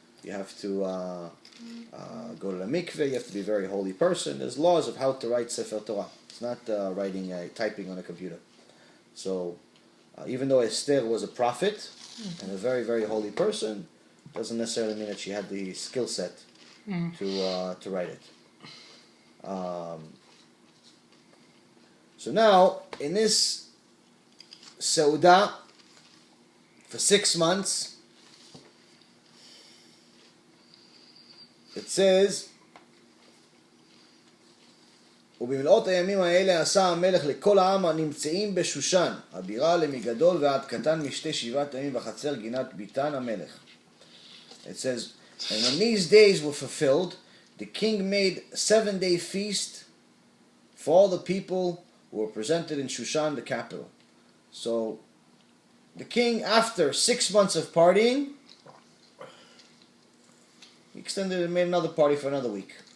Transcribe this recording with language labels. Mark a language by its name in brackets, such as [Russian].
[English] You have to go to the mikveh, you have to be a very holy person. There's laws of how to write Sefer Torah. It's not typing on a computer. So even though Esther was a prophet and a very, very holy person, doesn't necessarily mean that she had the skill set to write it. So now, in this Seudah, for 6 months, it says, [Hebrew] ובמלאות הימים האלה עשה המלך לכל העם הנמצאים בשושן, הבירה למגדול ועד קטן משתי 7 ימים בחצר גינת ביתן המלך. [English] It says, and when these days were fulfilled, the king made a 7-day feast for all the people who were presented in Shushan, the capital. So, the king, after 6 months of partying, he extended and made another party for another week.